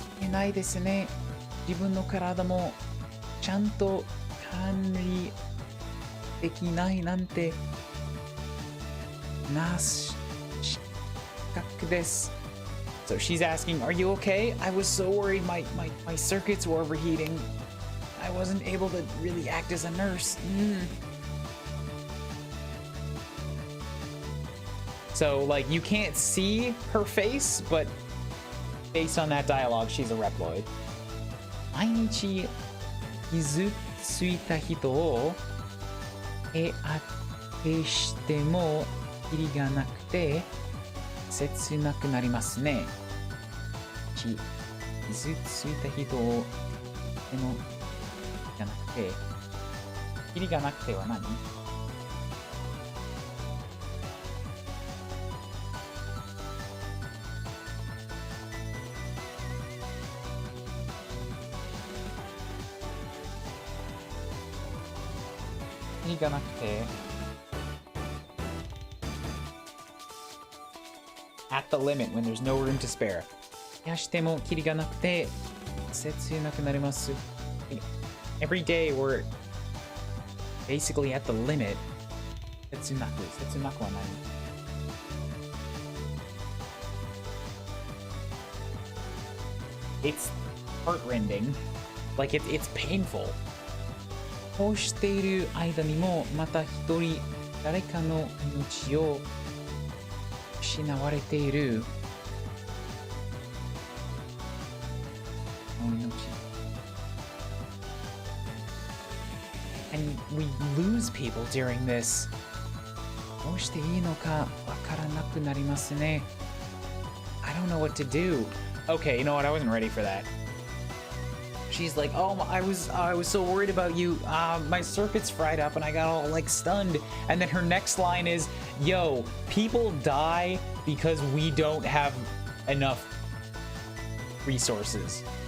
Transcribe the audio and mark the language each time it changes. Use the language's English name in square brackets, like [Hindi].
[Japanese] ないですね。自分の体もちゃんと管理できないなんてなし格です。 [English] So she's asking, are you okay? I was so worried my circuits were overheating. I wasn't able to really act as a nurse. So, like, you can't see her face, but based on that dialogue, she's a Reploid. [Japanese] 毎日傷ついた人を手当てしてもキリがなくて切なくなりますね。傷ついた人をでもじゃなくてキリがなくては何？キリがなくて [English] at the limit when there's no room to spare. [Japanese] 冷やしてもキリがなくて切なくなります。 [English] Every day we're basically at the limit. [Japanese] 切なくはない。 [English] It's heartrending. Like it's painful. [Japanese] こうしている間にもまた一人誰かの命を失われている。 [English] And we lose people during this. [Japanese] どうしていいのかわからなくなりますね。 [English] I don't know what to do. Okay, you know what? I wasn't ready for that. She's like, oh, I was so worried about you. My circuits fried up and I got all like stunned. And then her next line is, yo, people die because we don't have enough resources.